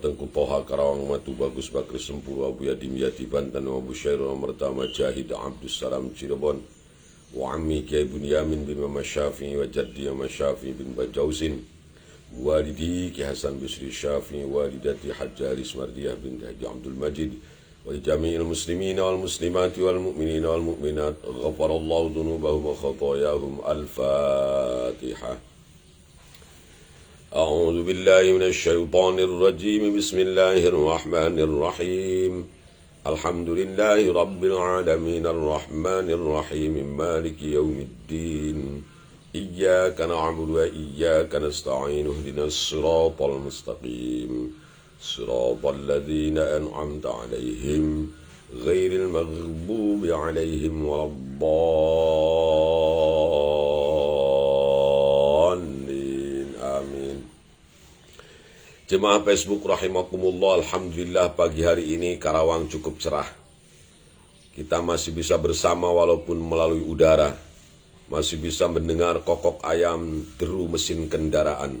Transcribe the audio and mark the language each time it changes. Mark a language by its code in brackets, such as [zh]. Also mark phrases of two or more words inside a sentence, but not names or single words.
[ar] Tengku Toha Karawang Matu Bagus Bakri Sempuru Abu Yadim Yati Banten Abu Syairul Mertama Jahid Abdus Salam Cirebon, وعمي كياي بنيامين بن محمد شافعي وجدي محمد شافعي بن Bajausin، والدي كياي حسن بصري شافعي، والدتي حاجة Alis Mardiyah بن حاج عبد المجيد، وجميع المسلمين والمسلمات والمؤمنين والمؤمنات، غفر الله ذنوبهم وخطاياهم. Al-Fatihah. أعوذ بالله من الشيطان الرجيم. بسم الله الرحمن الرحيم. الحمد لله رب العالمين الرحمن الرحيم مالك يوم الدين. إياك نعبد وإياك نستعين. اهدنا الصراط المستقيم. صراط الذين أنعمت عليهم غير المغضوب عليهم ولا الضالين. Amin. [id] Jemaah Facebook rahimakumullah, alhamdulillah pagi hari ini Karawang cukup cerah. Kita masih bisa bersama walaupun melalui udara. Masih bisa mendengar kokok ayam deru mesin kendaraan.